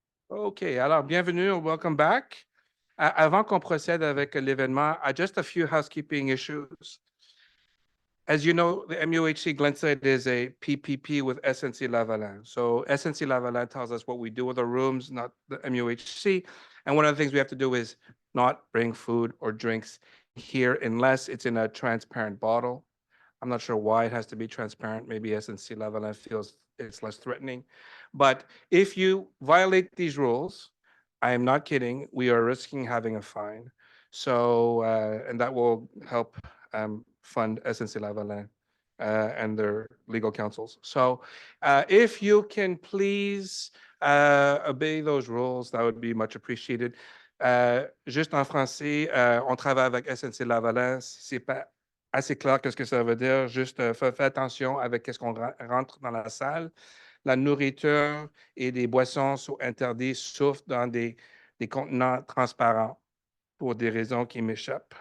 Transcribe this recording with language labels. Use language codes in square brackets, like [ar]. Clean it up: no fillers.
[fr] OK, alors bienvenue, [en] welcome back. [fr] Avant qu'on procède avec l'événement, [en] just a few housekeeping issues. As you know, the MUHC Glenside is a PPP with SNC Lavalin. So SNC Lavalin tells us what we do with our rooms, not the MUHC. And one of the things we have to do is not bring food or drinks here unless it's in a transparent bottle. I'm not sure why it has to be transparent. Maybe SNC Lavalin feels it's less threatening. But if you violate these rules, I am not kidding, we are risking having a fine. So, and that will help fund SNC Lavalin and their legal counsels. So if you can please obey those rules, that would be much appreciated. [fr] Juste en français, on travaille avec SNC Lavalin. C'est pas assez clair qu'est-ce que ça veut dire. Juste faites attention avec qu'est-ce qu'on rentre dans la salle. La nourriture et des boissons sont interdits sauf dans des contenants transparents pour des raisons qui m'échappent.